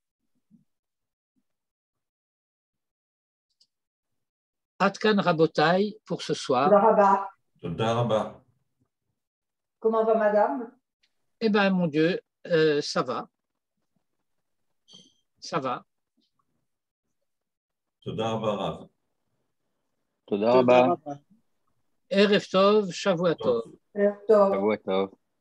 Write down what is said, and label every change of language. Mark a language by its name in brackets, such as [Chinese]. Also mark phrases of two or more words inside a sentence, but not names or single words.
[French] Atkan Rabotai pour ce soir. [Hebrew] תודה רבה. [French] Comment va madame? Eh bien, mon Dieu, ça va. Ça va. [Hebrew] תודה רבה רב. תודה רבה. ערב טוב שבוע טוב. ערב טוב. שבוע טוב.